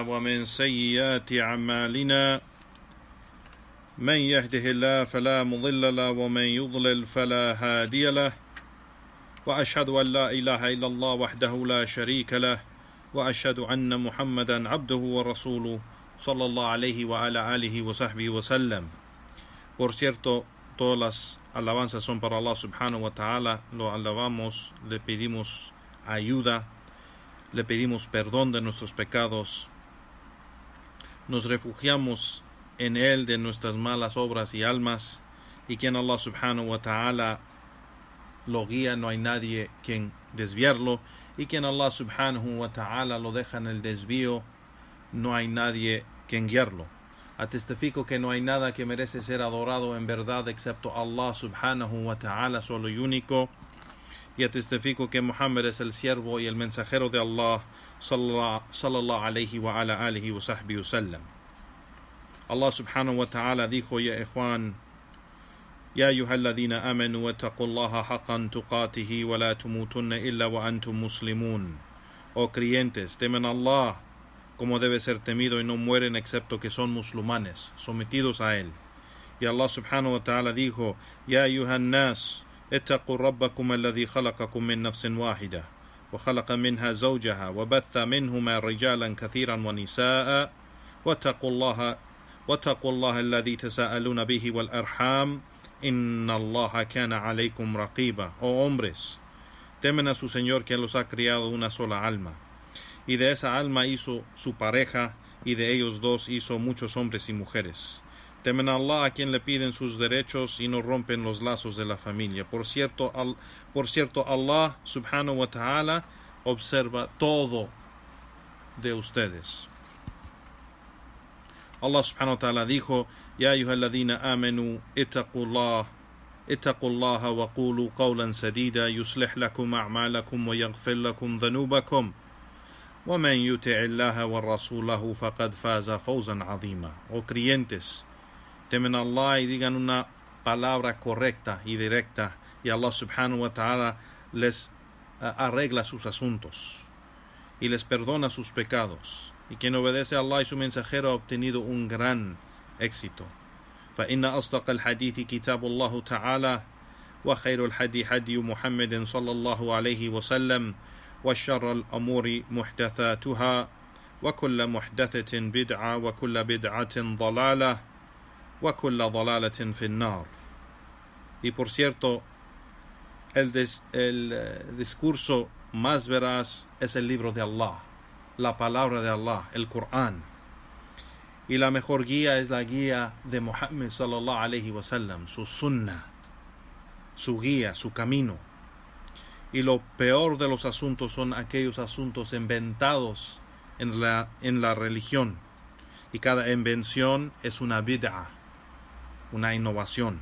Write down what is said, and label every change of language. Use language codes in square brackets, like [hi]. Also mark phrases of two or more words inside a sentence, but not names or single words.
[ar] ومن سيئات أعمالنا من يهده الله فلا مضل له ومن يضلل فلا هادي له وأشهد أن لا إله إلا الله وحده لا شريك له وأشهد أن محمدا عبده ورسوله صلى الله عليه وعلى آله وصحبه وسلم. [es] Por cierto, todas las alabanzas son para Allah subhanahu wa ta'ala. Lo alabamos, le pedimos ayuda, le pedimos perdón de nuestros pecados. Nos refugiamos en Él de nuestras malas obras y almas, y quien Allah [ar] سبحانه وتعالى [es] lo guía, no hay nadie quien desviarlo, y quien Allah [ar] سبحانه وتعالى [es] lo deja en el desvío, no hay nadie quien guiarlo. Atestifico que no hay nada que merece ser adorado en verdad excepto Allah [ar] سبحانه وتعالى, [es] solo y único, y atestifico que Muhammad es el siervo y el mensajero de Allah [ar] صلى الله عليه وعلى آله وصحبه وسلم. الله سبحانه وتعالى dijo: يا إخوان يا أيها الذين آمنوا اتقوا الله حق تقاته ولا تموتن إلا وأنتم مسلمون. [es] Oh creyentes, temen a Allah como debe ser temido y no mueren excepto que son musulmanes, sometidos a Él. [ar] Y الله سبحانه وتعالى dijo: يا أيها الناس اتقوا ربكم الذي خلقكم من نفس واحدة وخلق منها زوجها وبث منهما رجالا كثيرا ونساء واتقوا الله الذي تساءلون به والأرحام إن الله كان عليكم رقيبا. [es] Oh hombres, temen a su Señor, que los ha criado una sola alma, y de esa alma hizo su pareja, y de ellos dos hizo muchos hombres y mujeres. Temen a Allah, a quien le piden sus derechos y no rompen los lazos de la familia. Por cierto, Allah [ar] سبحانه وتعالى [es] observa todo de ustedes. [ar] الله سبحانه وتعالى dijo: يا أيها الذين آمنوا اتقوا الله وقولوا قولا سديدا يصلح لكم أعمالكم ويغفر لكم ذنوبكم ومن يطع الله ورسوله فقد فاز فوزا عظيما. [es] Oh creyentes, temen a Allah y digan una palabra correcta y directa, y Allah [ar] سبحانه وتعالى [es] les arregla sus asuntos y les perdona sus pecados. Y quien obedece a Allah y su mensajero ha obtenido un gran éxito. [ar] فإن أصدق الحديث كتاب الله تعالى وخير الهدي هدي محمد صلى الله عليه وسلم وشر الأمور محدثاتها وكل محدثة بدعة وكل بدعة ضلالة وكل ضلالة في النار. [es] Y por cierto, el discurso más veraz es el libro de Allah, la palabra de Allah, el Corán. Y la mejor guía es la guía de Muhammad [ar] صلى الله عليه وسلم, [es] su sunnah, su guía, su camino. Y lo peor de los asuntos son aquellos asuntos inventados en la religión. Y cada invención es una bid'ah, una innovación.